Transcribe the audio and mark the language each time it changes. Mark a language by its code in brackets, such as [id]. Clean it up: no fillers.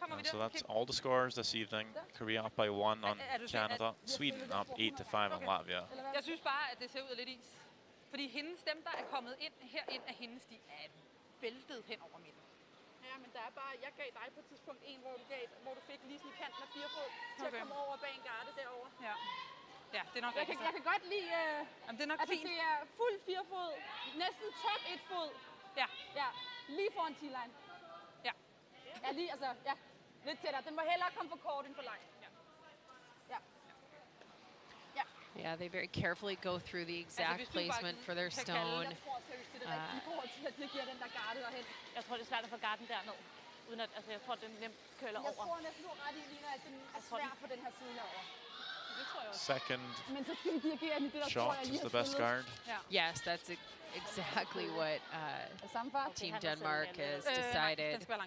[en] So that's all the scores this evening. Korea up by 1 on Canada. Sweden up 8-5 on Latvia. [da] Jeg synes bare, at det ser ud af lidt is. Fordi dem, der er kommet ind herind af hendes, de er væltet hen over midten. Ja, men der er bare, jeg gav dig på et tidspunkt en, hvor du fik lige sådan i kanten af 4 fod til at komme over bag en garde derovre. Ja. Ja, det er nok rigtigt. Jeg kan godt lide, jamen, det er nok fint. Det er fuld 4 fod, næsten top 1 fod. Ja. Ja, lige foran T-line. Ja. Ja, lige, altså, ja, lidt tættere. Den må hellere komme for kort end for langt. Ja. Ja. Ja. [en] Yeah, they very carefully go through the exact placement for their stone. [da] Jeg tror seriøst, det er rigtigt i forhold til, at det giver den der garde derhen. Jeg tror, det er svært at få garden derned. Uden at, altså, jeg tror, den nemt køler over. Jeg tror næsten, du har ret i, Lina, at den er svær på den her side herovre. [en] Second shot is the best guard. Yeah. Yes, that's exactly what Team Denmark has decided.